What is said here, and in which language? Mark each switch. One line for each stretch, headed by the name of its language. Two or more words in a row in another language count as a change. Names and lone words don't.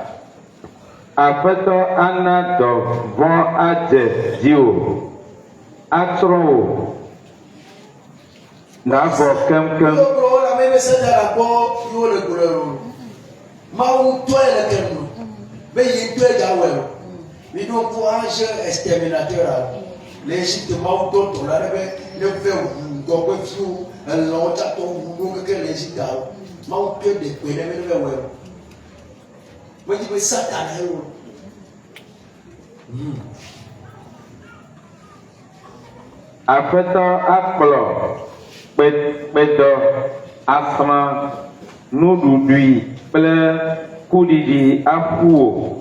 Ewe: Aƒetɔ ana dɔ vɔ̃ adze dziwò, atrɔ wò, nàvɔ keŋkeŋ. Mawu tɔe le kenu, be yi tɔe dza wɔe o. Mi ɖo ŋku
French: ange exterminateur
Ewe: a. Le Égypte mawu tɔ tɔ la ɖe be ne fɛ ʋu dɔgbe fiwo, elɔwo tsatɔ ʋu ɖo keke le Égypte awo. Mawu tɔe de kpe ɖe me ne fɛ wɔe o. Wodzi be Satan he wo. Aƒetɔ akplɔ kpedɔ asrã nuɖuɖui kple kuɖiɖi aƒu wò.